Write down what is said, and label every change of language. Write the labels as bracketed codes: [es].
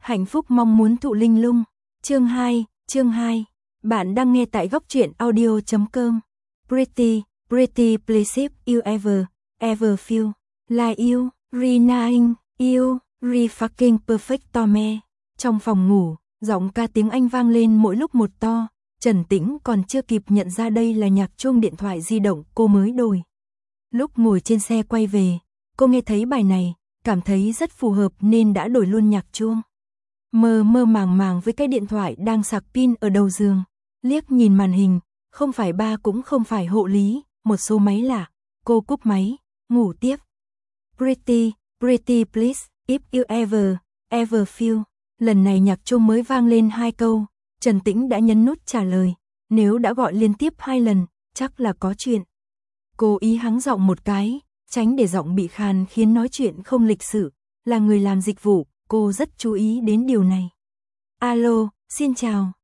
[vi] Hạnh phúc mong muốn thụ linh lung. Chương 2. Bạn đang nghe tại góc truyện audio.com. [en] Pretty, pretty please if you ever, ever feel like you, renying, you, re-fucking perfect to me. [vi] Trong phòng ngủ, giọng ca tiếng Anh vang lên mỗi lúc một to. Trần Tĩnh còn chưa kịp nhận ra đây là nhạc chuông điện thoại di động cô mới đổi. Lúc ngồi trên xe quay về, cô nghe thấy bài này, cảm thấy rất phù hợp nên đã đổi luôn nhạc chuông. Mơ mơ màng màng với cái điện thoại đang sạc pin ở đầu giường. Liếc nhìn màn hình, không phải ba cũng không phải hộ lý, một số máy lạ. Cô cúp máy, ngủ tiếp. [en] Pretty, pretty please, if you ever, ever feel. [vi] Lần này nhạc chuông mới vang lên hai câu, Trần Tĩnh đã nhấn nút trả lời. Nếu đã gọi liên tiếp hai lần, chắc là có chuyện. Cô ý hắng giọng một cái, tránh để giọng bị khàn khiến nói chuyện không lịch sự. Là người làm dịch vụ, cô rất chú ý đến điều này. Alo, xin chào.